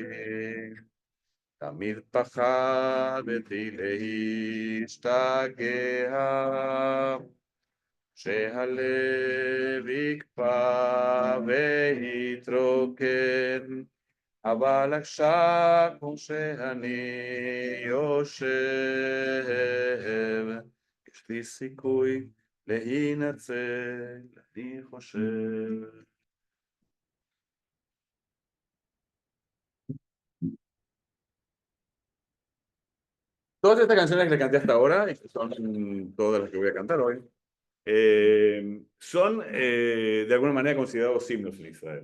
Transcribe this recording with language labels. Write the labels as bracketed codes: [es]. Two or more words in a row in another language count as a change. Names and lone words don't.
[he] תמיד פחדתי להשתגע, שהלב יקפא ויתרוקן, אבל עכשיו כמו שאני יושב, יש לי סיכוי להינצל, אני חושב. [es] Todas estas canciones que le canté hasta ahora, y que son todas las que voy a cantar hoy, son de alguna manera considerados himnos en Israel.